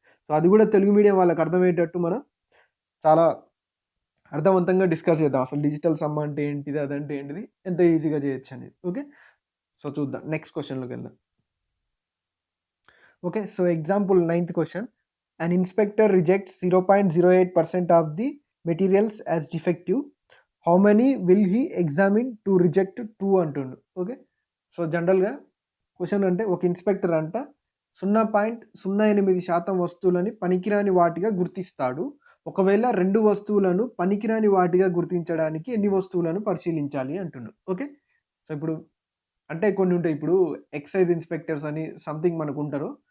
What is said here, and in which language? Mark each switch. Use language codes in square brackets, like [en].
[te] So అది కూడా Telugu medium వాళ్ళకి అర్థమయ్యేటట్టు మనం చాలా అర్థవంతంగా డిస్కస్ చేద్దాం. అసలు డిజిటల్ సమ్ అంటే ఏంటిది? అదంటే ఏంటిది? ఎంత ఈజీగా చేయొచ్చు అనేది. ఓకే. సో చూద్దాం. నెక్స్ట్ క్వెషన్‌లోకి వెళ్దాం. [en] Okay. So example 9th question. An inspector rejects 0.08% of the materials as defective. How many will he examine to reject 2 అంటుండు. Okay. [te] సో జనరల్‌గా క్వెషన్ అంటే ఒక ఇన్స్పెక్టర్ అంట 0.08% వస్తువులని పనికిరాని వాటిగా గుర్తిస్తాడు. ఒకవేళ 2 వస్తువులను పనికిరాని వాటిగా గుర్తించడానికి ఎన్ని వస్తువులను పరిశీలించాలి అంటుండు. ఓకే. సో ఇప్పుడు అంటే కొన్ని ఉంటాయి. ఇప్పుడు ఎక్సైజ్ ఇన్స్పెక్టర్స్ అని సంథింగ్ మనకుంటారు.